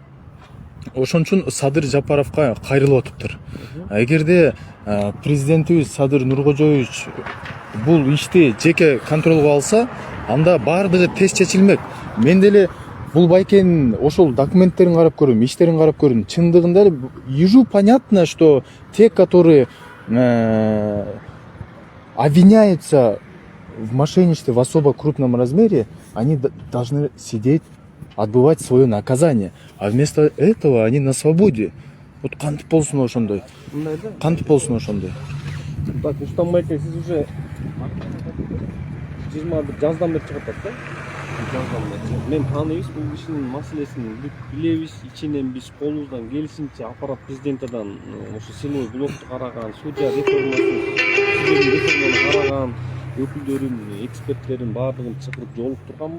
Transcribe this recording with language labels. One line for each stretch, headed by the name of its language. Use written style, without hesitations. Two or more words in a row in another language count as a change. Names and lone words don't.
Kyrgyz: Ошон үчүн Садыр Жапаровго кайрылып атыптыр. Эгерде президентибиз Садыр Нуркожоевич бул ишти жеке контролго алса, анда баардыгы тез чечилмек. Мен деле бул байкенин ошол документтерин карап көрдүм, иштерин карап көрдүм. Чындыгында эле
Russian: ежу понятно, что те, которые обвиняются в мошенничестве в особо крупном размере, они должны сидеть, отбывать свое наказание. А вместо этого они на свободе.
Kyrgyz: Вот кантип болсун ошондой. мындай да. Кантип болсун ошондой. Так, Рустам байке, сиз уже 21 жаздан бери чыгып атат да. Жаздан бери. Мен тааныйбыз бул кишинин маселесин билебиз, ичинен биз колубуздан келишинче аппарат президентадан ошо силовой блокту караган, судья реформаны караган, өкүлдөрүн, эксперттерин баардыгын чакырып жолуктурганбыз.